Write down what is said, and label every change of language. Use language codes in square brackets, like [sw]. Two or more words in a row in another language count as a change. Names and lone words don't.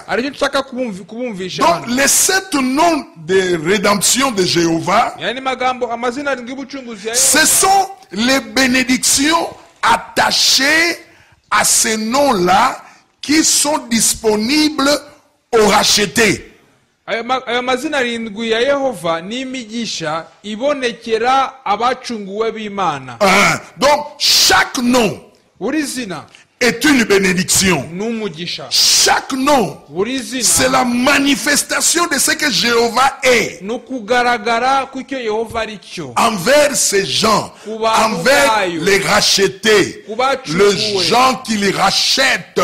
[fr] Donc, les 7 noms de rédemption de Jéhovah, ce sont les bénédictions attachées à ces noms-là qui sont disponibles aux rachetés. [rw] Ayo mazina arindwi ya Yehova ni imigisha ibonekera abacunguwe b'Imana. [fr] Donc chaque nom [rw] buri zina [fr] est une bénédiction. [rw] N'umugisha. [fr] chaque nom, c'est la manifestation de ce que Jéhovah est envers ces gens, envers les rachetés, les gens qui les rachètent.